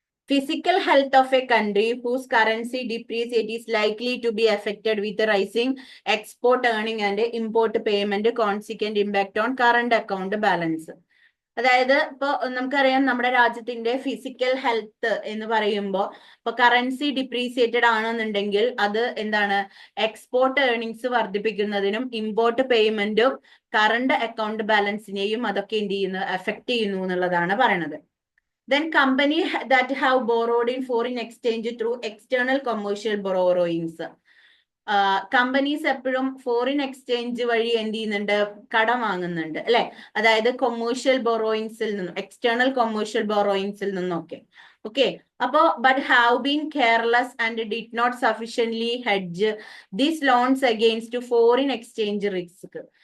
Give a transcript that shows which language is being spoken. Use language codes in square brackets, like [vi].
[en] Physical health of a country whose currency depreciate is likely to be affected with the rising export earning and import payment consequent impact on current account balance. [ml] അതായത് ഇപ്പൊ നമുക്കറിയാം നമ്മുടെ രാജ്യത്തിന്റെ physical health എന്ന് പറയുമ്പോൾ ഇപ്പൊ currency depreciated ആണെന്നുണ്ടെങ്കിൽ അത് എന്താണ്, എക്സ്പോർട്ട് ഏർണിങ്സ് വർദ്ധിപ്പിക്കുന്നതിനും ഇമ്പോർട്ട് പേയ്മെന്റും കറണ്ട് അക്കൗണ്ട് ബാലൻസിനെയും അതൊക്കെ എന്ത് ചെയ്യുന്നു, എഫക്ട് ചെയ്യുന്നു എന്നുള്ളതാണ് പറയണത്. [en] Then company that have borrowed in foreign exchange through external commercial borrowings. [ml] Companies എപ്പോഴും ഫോറിൻ എക്സ്ചേഞ്ച് വഴി എന്ത് ചെയ്യുന്നുണ്ട്, കടം വാങ്ങുന്നുണ്ട് അല്ലെ. അതായത് കൊമേഴ്ഷ്യൽ ബോറോയിങ്സിൽ നിന്നും, എക്സ്റ്റേണൽ കൊമേഴ്ഷ്യൽ ബോറോയിങ്സിൽ നിന്നൊക്കെ. [en] Okay, അപ്പോ but have been careless and did not sufficiently hedge these loans against foreign exchange risk.